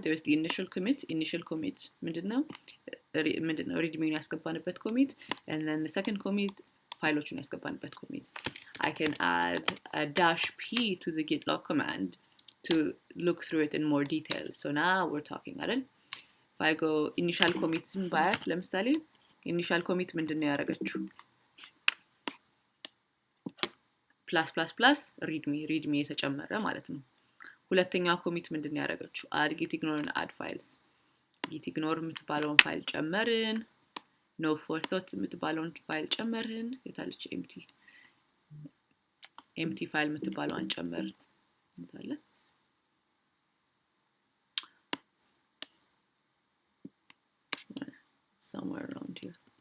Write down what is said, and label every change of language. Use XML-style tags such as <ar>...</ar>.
<en>There's the initial commit</en> <am>ምንድነው readme ያስገባንበት</am> <en>commit, and then the second commit</en> <am>ፋይሎችን ያስገባንበት</am> <en>commit. I can add a -p to the git log command to look through it in more detail. So now we're talking</en> <am>አይደል?</am> <en>If I go initial commit</en> <am>ባያት ለምሳሌ initial commit ምንድነው ያደረገችው? +++ readme የተጨመረ ማለት ነው። ሁለተኛው ኮሚት ምንድን ያደረገችው?</am> <en>add git ignore and add files. git ignore</en> <am>የምትባለውን ፋይል ጨመርን። no4 thoughts የምትባለውን ፋይል ጨመርን የታለች empty ፋይል የምትባለውን ጨመርን እንታለ somewhere around here.</am>